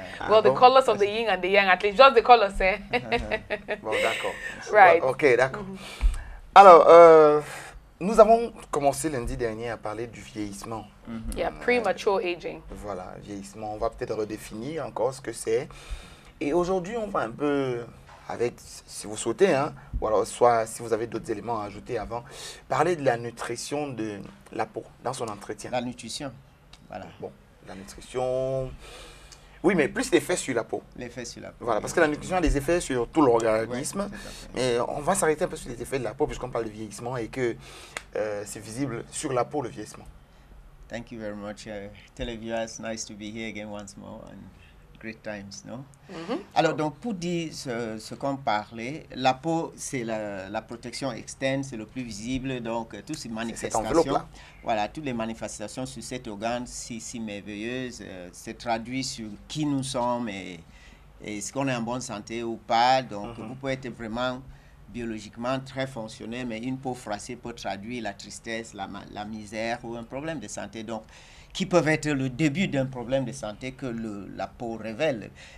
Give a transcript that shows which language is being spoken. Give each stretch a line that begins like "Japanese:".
English: Well, the colors of the yin and the yang, at least just the colors, eh?
French: Bon, d'accord.
English: Right.
French: Ok, d'accord. Alors, nous avons commencé lundi dernier à parler du vieillissement.
English: Yeah, premature aging.
French: Voilà, vieillissement. On va peut-être redéfinir encore ce que c'est. Et aujourd'hui, on va un peu, avec, si vous souhaitez, hein, ou alors soit si vous avez d'autres éléments à ajouter avant, parler de la nutrition de la peau dans son entretien. La nutrition, voilà. Bon, la nutrition... Oui, mais plus l'effet sur la peau. L'effet sur la peau. Voilà, parce que la nutrition a des effets sur tout l'organisme. Ouais, mais on va s'arrêter un peu sur les effets de la peau puisqu'on parle de vieillissement et que c'est visible sur la peau, le vieillissement.
English: Thank you very much. Televiewers, nice to be here again once more and great times, no?
French: Alors, donc, pour dire ce qu'on parlait, la peau, c'est la protection externe, c'est le plus visible, donc toutes ces manifestations, voilà, toutes les manifestations sur cet organe si merveilleuse, se traduit sur qui nous sommes et est-ce qu'on est en bonne santé ou pas, donc vous pouvez être vraiment biologiquement très fonctionnel, mais une peau froissée peut traduire la tristesse, la misère ou un problème de santé, donc qui peuvent être le début d'un problème de santé que la peau révèle.